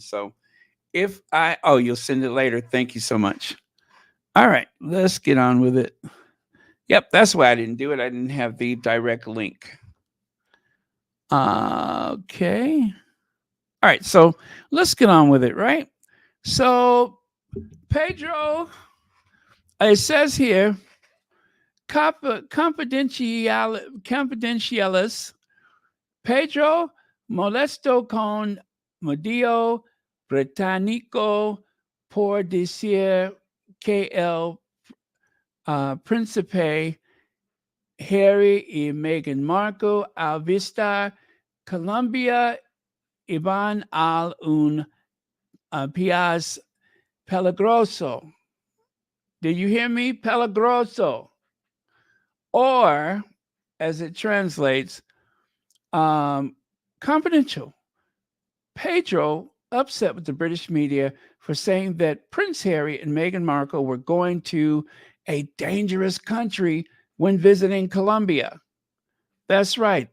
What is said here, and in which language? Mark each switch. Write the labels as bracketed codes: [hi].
[en] So if I, oh, you'll send it later. Thank you so much. All right, let's get on with it. Yep, that's why I didn't do it. I didn't have the direct link. Okay. All right, so let's get on with it, right? So, Pedro, it says here, [es] confidentialis, Pedro molesto con medio británico por decir que el príncipe Harry y Meghan Markle al visitar Colombia iban al un país peligroso. [en] Did you hear me? Peligroso. Or, as it translates, confidential. Pedro upset with the British media for saying that Prince Harry and Meghan Markle were going to a dangerous country when visiting Colombia. That's right.